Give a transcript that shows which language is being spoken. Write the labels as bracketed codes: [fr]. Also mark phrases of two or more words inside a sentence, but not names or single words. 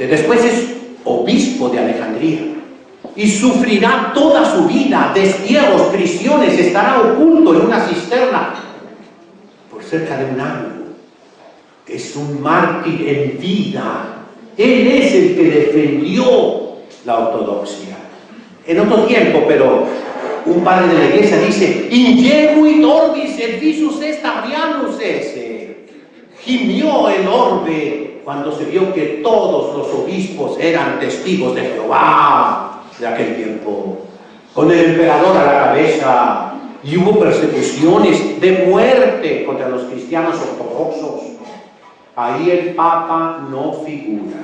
[es] Después es obispo de Alejandría y sufrirá toda su vida destierros, prisiones, estará oculto en una cisterna por cerca de un año. Es un mártir en vida. Él es el que defendió la ortodoxia. En otro tiempo, pero un padre de la iglesia dice: [la] ingenuit orbis et visus est Arianus esse. [es] Gimió el orbe cuando se vio que todos los obispos eran testigos de Jehová de aquel tiempo, con el emperador a la cabeza, y hubo persecuciones de muerte contra los cristianos ortodoxos. Ahí el Papa no figura.